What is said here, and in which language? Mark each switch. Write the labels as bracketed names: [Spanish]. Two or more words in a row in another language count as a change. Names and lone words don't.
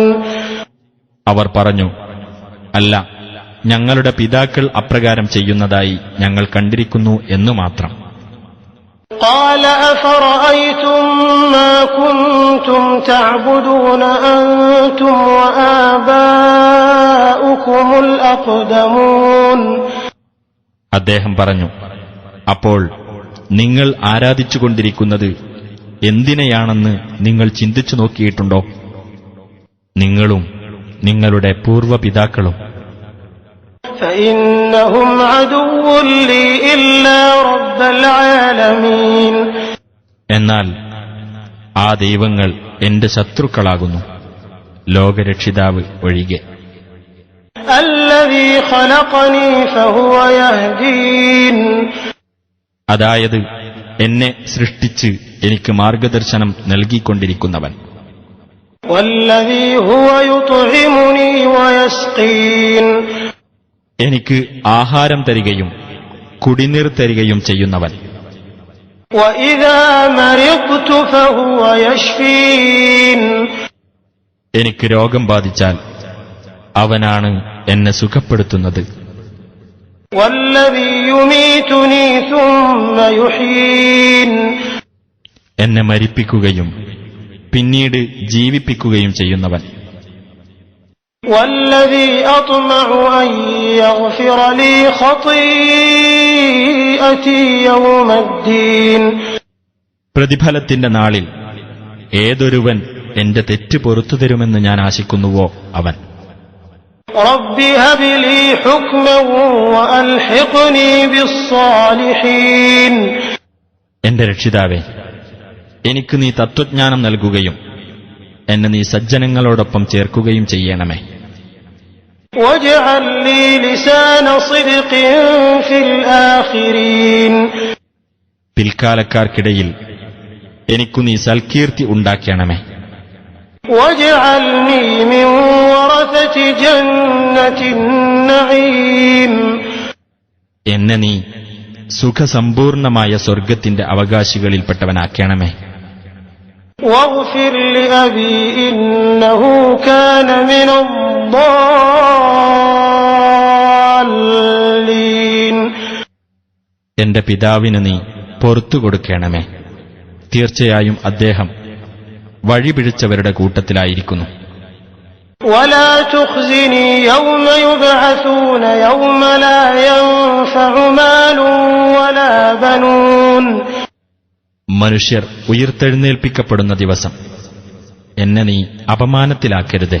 [Malayalam] അവർ പറഞ്ഞു, അല്ല, ഞങ്ങളുടെ പിതാക്കൾ അപ്രകാരം ചെയ്യുന്നതായി ഞങ്ങൾ കണ്ടിരിക്കുന്നു എന്നു മാത്രം. [Arabic] قال أفرأيتم ما كنتم تعبدون أنتم وآباؤكم الأقدمون. [Malayalam] അദ്ദേഹം പറഞ്ഞു, അപ്പോൾ നിങ്ങൾ ആരാധിച്ചുകൊണ്ടിരിക്കുന്നത് എന്തിനെയാണെന്ന് നിങ്ങൾ ചിന്തിച്ചു നോക്കിയിട്ടുണ്ടോ? നിങ്ങളും നിങ്ങളുടെ പൂർവ്വപിതാക്കളും. [Arabic] فإنهم عدو لي إلا رب العالمين. [Malayalam] എന്നാൽ ആ ദൈവങ്ങൾ എന്റെ ശത്രുക്കളാകുന്നു, ലോകരക്ഷിതാവ് ഒഴികെ. [Arabic] الذي خلقني فهو يهدين. [Malayalam] അതായത്, എന്നെ സൃഷ്ടിച്ച് എനിക്ക് മാർഗദർശനം നൽകിക്കൊണ്ടിരിക്കുന്നവൻ. [Arabic] والذي هو يطعمني ويسقين. [Malayalam] എനിക്ക് ആഹാരം തരികയും കുടിനീർ തരികയും ചെയ്യുന്നവൻ. [Arabic] وإذا مرضت فهو يشفين. [Malayalam] എനിക്ക് രോഗം ബാധിച്ചാൽ അവനാണ് എന്നെ സുഖപ്പെടുത്തുന്നത്. [Arabic] والذي يميتني ثم يحيين [Malayalam] എന്നെ മരിപ്പിക്കുകയും പിന്നീട് ജീവിപ്പിക്കുകയും ചെയ്യുന്നവൻ. [Arabic] والذي أطمع أن يغفر لي خطيئتي يوم الدين [Malayalam] പ്രതിഫലത്തിന്റെ നാളിൽ ഏതൊരുവൻ എന്റെ തെറ്റ് പൊറുത്തു തരുമെന്ന് ഞാൻ ആശിക്കുന്നുവോ അവൻ. [Arabic] رب هب لي حكما وألحقني بالصالحين [Malayalam] എന്റെ രക്ഷിതാവേ, എനിക്ക് നീ തത്വജ്ഞാനം നൽകുകയും എന്നെ നീ സജ്ജനങ്ങളോടൊപ്പം ചേർക്കുകയും ചെയ്യണമേ. [Arabic] واجعل لي لسان صدق في الآخرين [Malayalam] പിൽക്കാലക്കാർക്കിടയിൽ എനിക്കു നീ സൽകീർത്തി ഉണ്ടാക്കണമേ. [Arabic] واجعلني من ورثة جنة النعيم [Malayalam] എന്നെ നീ സുഖസമ്പൂർണമായ സ്വർഗത്തിന്റെ അവകാശികളിൽപ്പെട്ടവനാക്കണമേ. [Arabic] واغفر لأبي إنه كان من الضالين [Malayalam] എന്റെ പിതാവിന് നീ പൊറത്തു കൊടുക്കണമേ. തീർച്ചയായും അദ്ദേഹം വഴിപിഴച്ചവരുടെ കൂട്ടത്തിലായിരിക്കുന്നു. [Arabic] ولا تخزني يوم يبعثون يوم لا ينفع مال ولا بنون [Malayalam] മനുഷ്യർ ഉയിർത്തെഴുന്നേൽപ്പിക്കപ്പെടുന്ന ദിവസം എന്നെ നീ അപമാനത്തിലാക്കരുതേ.